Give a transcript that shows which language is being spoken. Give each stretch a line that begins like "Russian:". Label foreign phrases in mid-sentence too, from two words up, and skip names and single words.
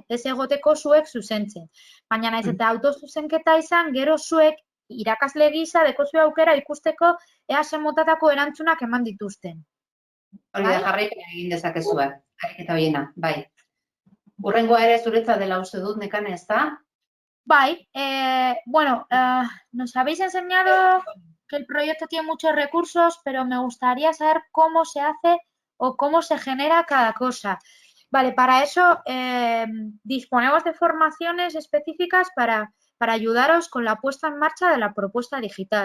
Basque: Ez egoteko zuek zuzentzen. Baina naiz eta autozuzenketa izan, gero zuek irakasle gisa dekozue aukera ikusteko ea zer motatako erantzunak eman dituzten. Hori da, jarraipena egin dezakezue, ariketa horiena, bai. Hurrengoa ere zuretza dela uste dut, Nekane, ez da? Bai, bueno,
Spanish: nos habéis enseñado que el proyecto tiene muchos recursos, pero me gustaría saber cómo se hace o cómo se genera cada cosa. Vale, para eso disponemos de formaciones específicas para ayudaros con la puesta en marcha de la propuesta digital.